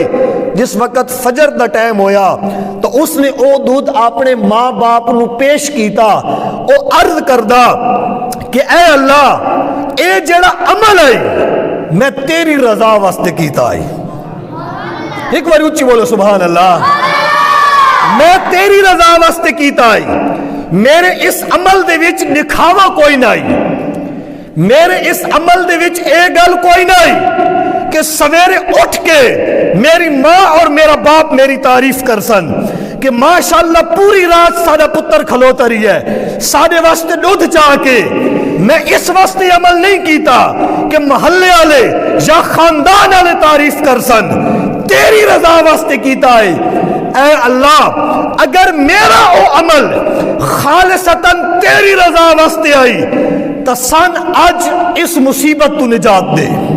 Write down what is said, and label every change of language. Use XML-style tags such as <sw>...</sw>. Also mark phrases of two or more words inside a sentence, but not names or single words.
<pa>جس وقت فجر دا ٹائم ہویا تو اس نے او دودھ اپنے ماں باپ نو پیش کیتا، او عرض کردہ کہ اے اللہ، اے جڑا عمل ہے میں تیری رضا واسطے کیتا ہے۔ ایک بار اچھی بولو سبحان اللہ۔ میں تیری رضا واسطے کیتا ہے، میرے اس عمل دے وچ دکھاوا کوئی نہیں، میرے اس عمل دے وچ اے گل کوئی نہیں کہ سویرے اٹھ کے میری ماں اور میرا باپ میری تعریف کر سن کہ ماشاءاللہ پوری رات ساڈا پتر کھلوتا رہی ہے ساڈے واسطے دودھ چاہ کے۔ میں اس واسطے عمل نہیں کیتا کہ محلے والے یا خاندان والے تعریف کر سن، تیری رضا واسطے کیتا ہے۔ اے اللہ، اگر میرا او عمل خالصتاً تیری رضا واسطے آئی تو سن اج اس مصیبت تو نجات دے۔</pa>